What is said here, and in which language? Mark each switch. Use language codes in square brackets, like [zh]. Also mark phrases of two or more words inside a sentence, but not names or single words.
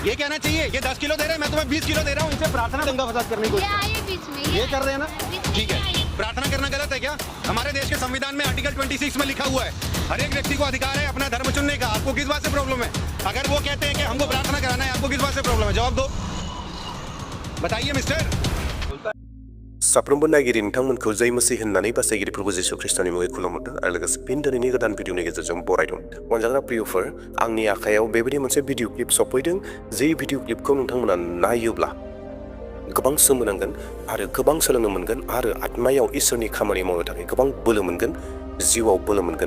[hi] ये कहना चाहिए ये 10 किलो दे रहा है, मैं तुम्हें 20 किलो दे रहा हूँ। इनसे प्रार्थना दंगा फसाद करने को ये कर रहे हैं ना, ठीक है। प्रार्थना करना गलत है क्या? हमारे देश के संविधान में आर्टिकल 26 में लिखा हुआ है, हर एक व्यक्ति को अधिकार है अपना धर्म चुनने का। आपको किस बात से प्रॉब्लम है? अगर वो कहते हैं कि हमको प्रार्थना कराना है, आपको किस बात से प्रॉब्लम है? जवाब दो, बताइए मिस्टर। [brx] साफ्रोमबो नायगिरि नोंथांमोनखौ [hi] जै मसीह [brx] होननानै बासायगिरि प्रभु जिसु ख्रिस्टनि मुङै खुलुमहरदों आरो लोगोसे फिन दिनैनि गोदान भिडिअनि गेजेरजों बरायदों। अनजाग्रा प्रियफोर, आंनि आखायाव बेबायदि मोनसे [en] video clip [brx] सफैदों। जे भिडिअ क्लिपखौ नोंथांमोना नायोब्ला गोबां सोमोनांगोन आरो गोबां सोलोंनो मोनगोन आरो आत्मायाव इसोरनि खामानि मावनो थाखाय गोबां बोलो मोनगोन, जिउआव बोलो मोनगोन।